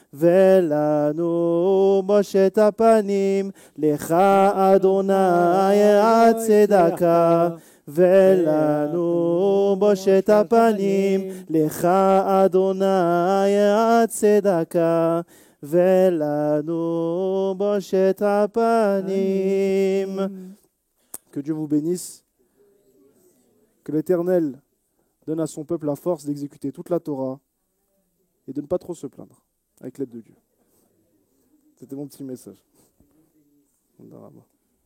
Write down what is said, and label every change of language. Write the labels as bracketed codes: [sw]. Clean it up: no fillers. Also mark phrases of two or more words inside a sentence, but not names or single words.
[he] ולנו בושת הפנים, לך אדוני הצדקה, ולנו בושת הפנים, לך אדוני הצדקה, ולנו בושת הפנים. [fr] Que Dieu vous bénisse, que l'Éternel donne à son peuple la force d'exécuter toute la Torah et de ne pas trop se plaindre avec l'aide de Dieu. C'était mon petit message.